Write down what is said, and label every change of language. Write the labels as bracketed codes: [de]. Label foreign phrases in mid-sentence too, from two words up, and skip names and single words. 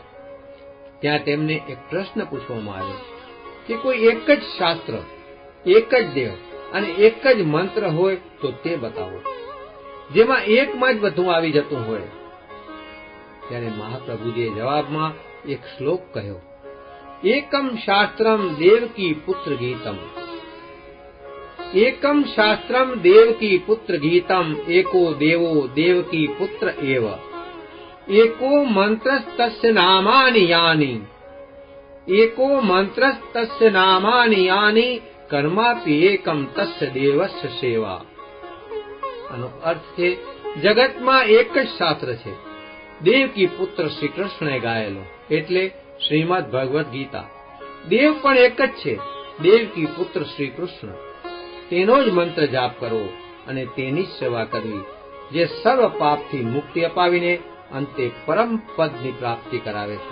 [gu] ત્યાં તેમને એક પ્રશ્ન પૂછવામાં આવ્યો કે કોઈ એક જ શાસ્ત્ર, એક જ દેવ અને એક જ મંત્ર હોય તો તે બતાવો, જેમાં એકમાં જ બધું આવી જતું હોય. ત્યારે મહાપ્રભુજીએ જવાબમાં એક શ્લોક કહ્યો, [sa] એકમ શાસ્ત્રમ દેવકી પુત્ર ગીતમ, એકમ શાસ્ત્રમ દેવકી પુત્ર ગીતમ, એકો દેવો દેવકી પુત્ર એવ, एको मंत्रस्तस्य नामानि यानि, एको मंत्रस्तस्य नामानि यानि, कर्मापि एकम तस्य देवस्य सेवा. [gu] આનો અર્થ છે જગતમાં એક જ શાસ્ત્ર છે, દેવકી પુત્ર શ્રી કૃષ્ણે ગાયેલો, એટલે શ્રીમદ ભગવદ્ ગીતા. દેવ પણ એક જ છે, દેવકી પુત્ર શ્રી કૃષ્ણ. તેનો જ મંત્ર જાપ કરવો અને તેની જ સેવા કરવી, જે સર્વ પાપથી મુક્તિ અપાવીને અંતે પરમ પદની પ્રાપ્તિ કરાવે છે.